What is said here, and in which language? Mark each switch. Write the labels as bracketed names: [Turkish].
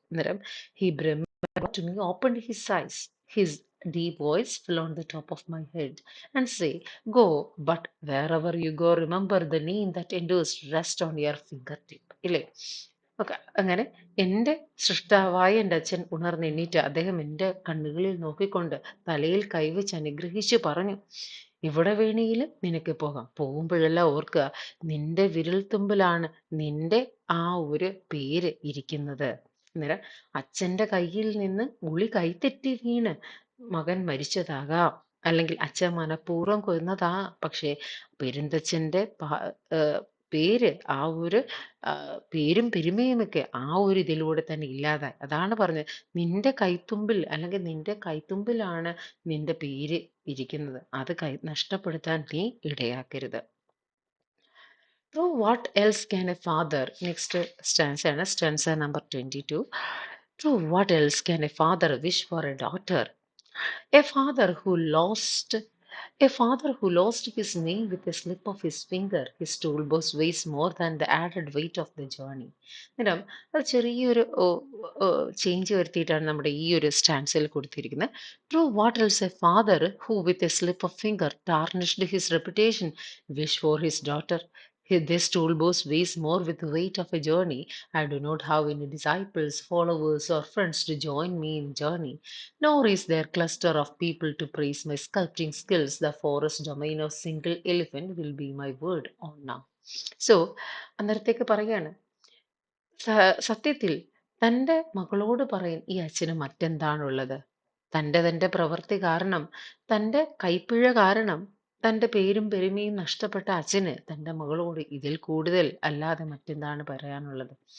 [English] അന്നേരം he Brahma to me opened his eyes. His deep voice fell on the top of my head and say, go, but wherever you go, remember the name that endures rest on your fingertip. ഇല്ലേ, okay. [Malayalam] അങ്ങനെ എൻ്റെ സൃഷ്ടാവായ എൻ്റെ അച്ഛൻ ഉണർന്നെണീറ്റ് അദ്ദേഹം എൻ്റെ കണ്ണുകളിൽ നോക്കിക്കൊണ്ട് തലയിൽ കൈവച്ച് അനുഗ്രഹിച്ചു പറഞ്ഞു, ഇവിടെ വേണമെങ്കിലും നിനക്ക് പോകാം. പോകുമ്പോഴെല്ലാം ഓർക്കുക, നിന്റെ വിരൽത്തുമ്പിലാണ് നിന്റെ ആ ഒരു പേര് ഇരിക്കുന്നത്. അന്നേരം അച്ഛൻ്റെ കയ്യിൽ നിന്ന് ഉളി കൈതെറ്റി വീണ് മകൻ മരിച്ചതാകാം, അല്ലെങ്കിൽ അച്ഛൻ മനഃപൂർവ്വം കൊന്നതാ. പക്ഷേ പെരുന്തച്ഛൻ്റെ പേര്, ആ ഒരു പേരും പെരുമയുമൊക്കെ ആ ഒരു ഇതിലൂടെ തന്നെ ഇല്ലാതായി. അതാണ് പറഞ്ഞത്, നിന്റെ കൈത്തുമ്പിൽ അല്ലെങ്കിൽ നിന്റെ കൈത്തുമ്പിലാണ് നിന്റെ പേര് ഇരിക്കുന്നത്. അത് നഷ്ടപ്പെടുത്താൻ നീ ഇടയാക്കരുത്. [English] Through what else can a father, next stanza ആണ് stanza number 22. Through what else can a father wish for a daughter? A father who lost a father who lost his name with a slip of his finger. His toolbox weighs more than the added weight of the journey. [Malayalam] അന്നേരം അത് ചെറിയൊരു change വരുത്തിയിട്ടാണ് നമ്മുടെ ഈ ഒരു സ്റ്റാൻസിൽ കൊടുത്തിരിക്കുന്നത്. [English] True, what else a father who with a slip of finger tarnished his reputation wish for his daughter. This toolbox weighs more with the weight of a journey. I do not have any disciples, followers, or friends to join me in journey. Nor is there cluster of people to praise my sculpting skills. The forest domain of single elephant will be my word on now. [Malayalam] So, അന്നേരത്തേക്ക് പറയാണ്, സത്യത്തിൽ തൻ്റെ മകളോട് പറയും ഈ അച്ഛന് മറ്റെന്താണുള്ളത്. തൻ്റെ പ്രവൃത്തി കാരണം, തൻ്റെ കൈപ്പിഴ കാരണം തൻ്റെ പേരും പെരുമയും നഷ്ടപ്പെട്ട അച്ഛന് തൻ്റെ മകളോട് ഇതിൽ കൂടുതൽ അല്ലാതെ മറ്റെന്താണ് പറയാനുള്ളത്.